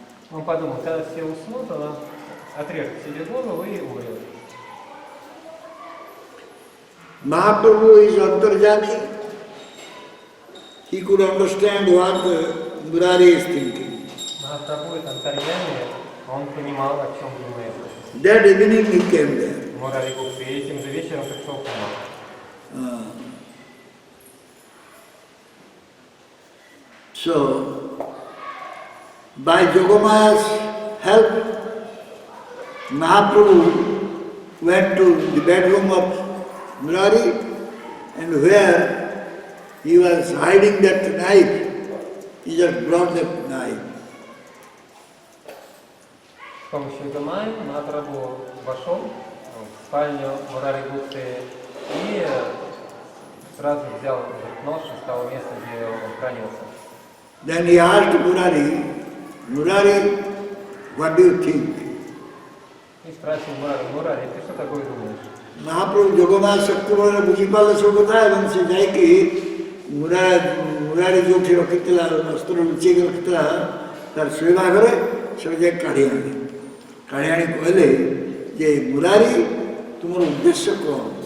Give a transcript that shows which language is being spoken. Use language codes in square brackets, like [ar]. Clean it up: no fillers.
[ru] Он подумал, когда все уснут, он отрежет себе голову и умрет. [en] Mahaprabhu is Antarjani. He could understand what Murari is thinking. [ru] Махапрабху это антарьями, он понимал, о чем думает. [en] That evening he came there. [ru] Мурари Гупта, и этим же вечером пришел к нему. [en] So, by Jogamaya's help, Mahaprabhu went to the bedroom of Murari, and where he was hiding that knife, he just brought that knife. [ru] С помощью Гамай Махапрабху вошел в спальню Мурари Гупты и сразу взял этот нож и стал местом, где он хранился. [en] Then he asked Murari, Murari, what do you think? [ru] И спросил Мурари, ты что такое думаешь? [or] Mahaprabhu Jogamaya Shaktivala ବୁଝିପାରିଲେ ସବୁ କଥା ଏବଂ ସେ ଯାଇକି ମୁରାରୀ ଯେଉଁଠି ରଖିଥିଲା ଅସ୍ତ୍ର ଲୁଚେଇକି ରଖିଥିଲା ତାର ଶୋଇବା ଘରେ ସେଟା ଯାଇ କାଢ଼ି ଆଣିଲେ. କାଢ଼ି ଆଣି କହିଲେ ଯେ ମୁରାରୀ ତୁମର ଉଦ୍ଦେଶ୍ୟ କ'ଣ?